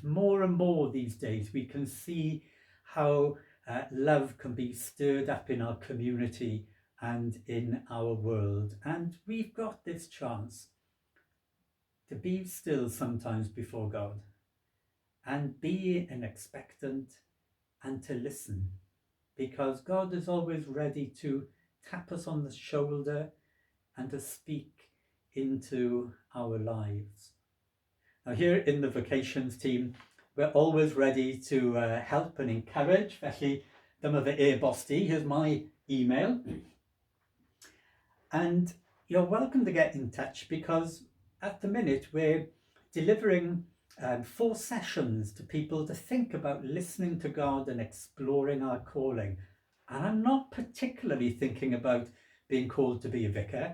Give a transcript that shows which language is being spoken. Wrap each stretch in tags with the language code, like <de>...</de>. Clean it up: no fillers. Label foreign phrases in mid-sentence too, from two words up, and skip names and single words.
<en>More and more these days we can see how love can be stirred up in our community and in our world, and we've got this chance to be still sometimes before God and be an expectant and to listen, because God is always ready to tap us on the shoulder and to speak into our lives. Now here in the Vocations team, we're always ready to help and encourage,</en> <cy>felly dyma fy e-bosti,</cy> <en>here's my email. And you're welcome to get in touch, because at the minute we're delivering 4 sessions to people to think about listening to God and exploring our calling. And I'm not particularly thinking about being called to be a vicar.</en>